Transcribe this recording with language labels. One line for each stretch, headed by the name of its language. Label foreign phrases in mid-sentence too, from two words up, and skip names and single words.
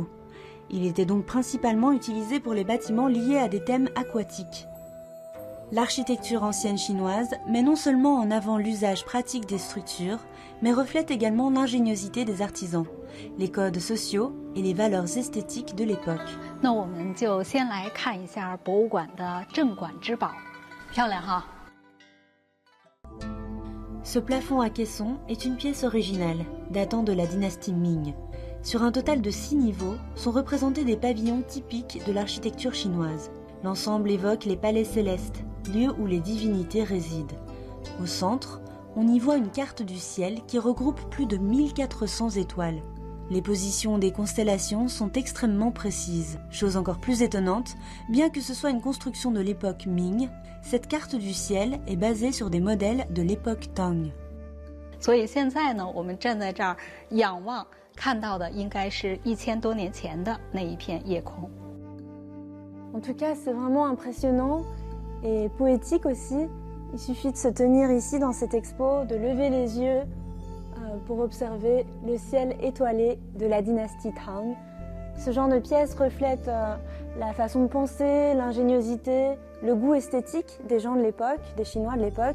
French: Il était donc principalement utilisé pour les bâtiments liés à des thèmes aquatiques. L'architecture ancienne chinoise met non seulement en avant l'usage pratique des structures, mais reflète également l'ingéniosité des artisans, les codes sociaux et les valeurs esthétiques de l'époque.
Chinese: 那我们就先来看一下博物馆的镇馆之宝，漂亮哈。
French: Ce plafond à caisson est une pièce originale, datant de la dynastie Ming. Sur un total de 6 niveaux, sont représentés des pavillons typiques de l'architecture chinoise. L'ensemble évoque les palais célestes, lieux où les divinités résident. Au centre, on y voit une carte du ciel qui regroupe plus de 1400 étoiles. Les positions des constellations sont extrêmement précises. Chose encore plus étonnante, bien que ce soit une construction de l'époque Ming, cette carte du ciel est basée sur des modèles de l'époque Tang.
Chinese: 所以现在呢，我们站在这儿仰望，看到的应该是1000多年前的那一片夜空。
French: En tout cas, c'est vraiment impressionnant et poétique aussi. Il suffit de se tenir ici dans cette expo, de lever les yeux pour observer le ciel étoilé de la dynastie Tang. Ce genre de pièces reflète la façon de penser, l'ingéniosité, le goût esthétique des gens de l'époque, des Chinois de l'époque.